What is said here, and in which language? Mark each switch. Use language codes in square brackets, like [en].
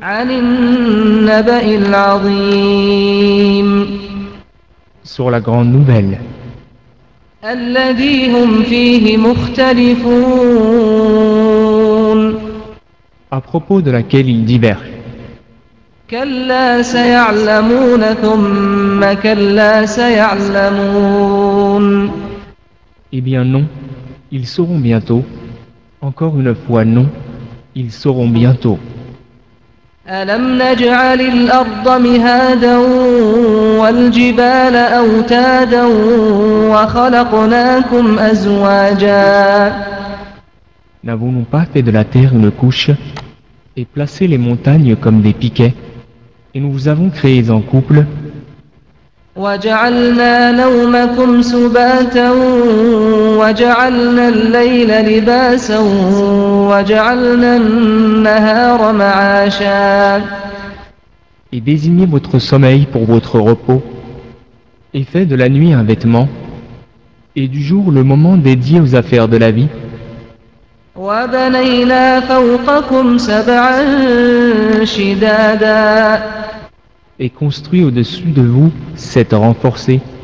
[ar] عن النبأ العظيم. [fr] Sur la grande nouvelle. [ar] الذي هم فيه مختلفون. [fr] À propos de laquelle ils divergent. [ar] كلا سيعلمون ثم كلا سيعلمون. [fr] Eh bien non, ils sauront bientôt. Encore une fois non, ils sauront bientôt. [ar] ألم نجعل الأرض مهادا والجبال أوتادا وخلقناكم أزواجا. [fr] N'avons-nous pas fait de la terre une couche et placé les montagnes comme des piquets et nous vous avons créés en couple. [ar] وجعلنا نومكم سباتا وجعلنا الليل لباسا وجعلنا النهار معاشا. [fr] Et désignez votre sommeil pour votre repos, et fait de la nuit un vêtement, et du jour le moment dédié aux affaires de la vie. [ar] وبنينا فوقكم سبعا شدادا. [fr] Et construit au-dessus de vous sept renforcés.